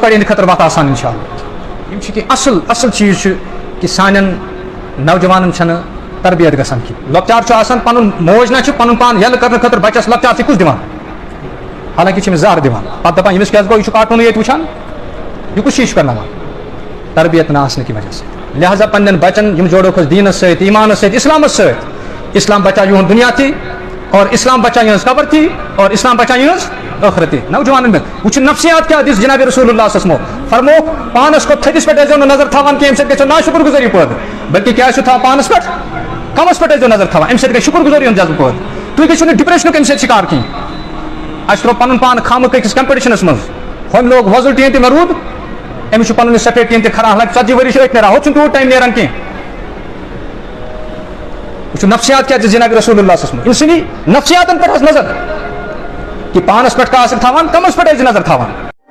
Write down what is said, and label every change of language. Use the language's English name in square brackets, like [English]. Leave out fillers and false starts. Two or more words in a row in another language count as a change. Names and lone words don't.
[Kashmiri] کَڑِ یِہنٛدِ خٲطرٕ وَتھ آسان [Arabic] اِنشاء اللہ [Kashmiri] یِم چھِ کینٛہہ اَصٕل چیٖز چھِ کہِ سانٮ۪ن نوجوانن چھنہٕ تربیت گژھان کینٛہہ لۄکچار چھُ آسان پنُن موج نہ چھُ پنُن پان یَلہٕ کرنہٕ خٲطرٕ بچس لۄکچارسٕے کُس دِوان حالانکہِ چھِ أمِس زہر دِوان پتہٕ دپان ییٚمِس کیٛازِ گوٚو یہِ چھُ کاٹوٗنٕے ییٚتہِ وٕچھان یہِ کُس چیٖز چھُ کرناوان تربیت نہ آسنہٕ کہِ وجہ سۭتۍ لہٰذا پننٮ۪ن بچن یِم جوڑوکھ أسۍ دیٖنس سۭتۍ ایٖمانس سۭتۍ اِسلامس سۭتۍ اسلام بچاو یِہُنٛد دُنیا تہِ اور اسلام بچاو یِہٕنٛز قبر تہِ اور اسلام بچاو یِہٕنٛز ٲخرت تہِ نوجوانن منٛز وٕچھِو نفسیات کیٛاہ دِژ جناب [Arabic] رسول اللہ صلی اللہ علیہ وسلم [Kashmiri] فرموکھ پانس کھۄتہٕ تھٔدِس پٮ۪ٹھ ٲسۍزیو نہٕ نظر تھاوان کینٛہہ اَمہِ سۭتۍ گژھیو ناشُکُر گُزٲری پٲدٕ بلکہِ کیٛاہ چھُ تھاوان پانس پٮ۪ٹھ کمس پٮ۪ٹھ ٲسۍزیو نظر تھاوان اَمہِ سۭتۍ گژھِ شُکُر گُزٲری ہُنٛد جذبہٕ پٲدٕ تُہۍ گٔژھِو نہٕ ڈِپریشنُک اَمہِ سۭتۍ شِکار کینٛہہ اَسہِ ترٛوو پنُن پان خامہٕ أکِس کمپِٹِشنس منٛز ہۄمہِ لوگ وۄزُل ٹیٖن تہِ مےٚ روٗد أمِس چھُ پنُن یہِ سفید ٹیٖن تہِ خراب حالانکہِ 40 ؤری چھِ أتھۍ نیران ہُتھ چھُنہٕ تیوٗت ٹایم نیران کینٛہہ وہ نفسیات کیا جناب [Arabic] رسول اللہ صلی اللہ علیہ وسلم [Kashmiri] انسانی نفسیاتن پہ نظر کہ پانس پہ کا تھاوان کمس پہ نظر تھاوان